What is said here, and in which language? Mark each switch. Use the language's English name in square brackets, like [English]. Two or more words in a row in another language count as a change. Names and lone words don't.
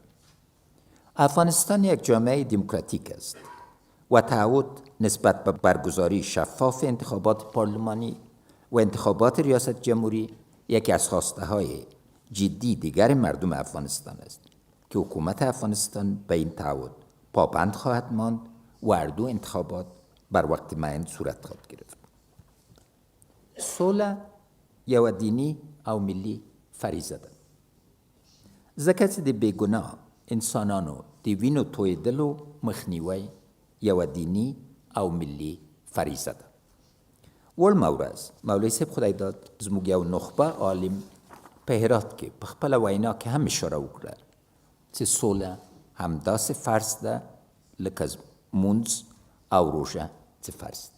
[Persian] افغانستان یک جامعه دموکراتیک است و تعهد نسبت به برگزاری شفاف انتخابات پارلمانی و انتخابات ریاست جمهوری یکی از خواسته‌های جدی دیگر مردم افغانستان است که حکومت افغانستان به این تعهد پابند خواهد ماند و هر دو انتخابات بر وقت معین صورت خواهد گرفت. [Pashto] سوله یو دینی او ملی فریضه ده. ځکه چې د بېګناه انسانانو د وینو تویدلو مخنیوی یو دینی او ملی فریضه ده. وړمه ورځ مولوي صاحب خدای داد زموږ یو نخبه عالم په هرات کې په خپله وینا کې هم اشاره وکړه چې سوله همداسې فرض ده لکه مونځ او روژه چې فرض ده.